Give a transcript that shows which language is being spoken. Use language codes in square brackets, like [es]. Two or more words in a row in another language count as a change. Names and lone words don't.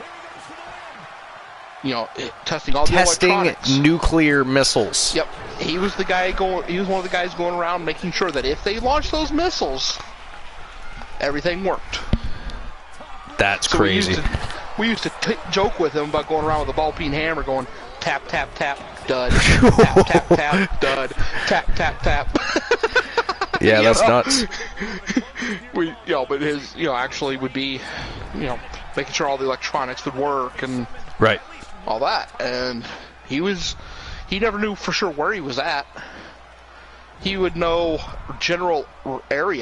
[en] You know, testing all the electronics. Testing nuclear missiles. Yep. He was the guy he was one of the guys going around making sure that if they launched those missiles, everything worked. That's crazy. We used to joke with him about going around with a ball-peen hammer going tap, tap, tap, dud, tap, tap, tap, dud, tap, tap, tap. Yeah, that's nuts. But his, actually would be, making sure all the electronics would work and right, all that. And he never knew for sure where he was at. He would know general area.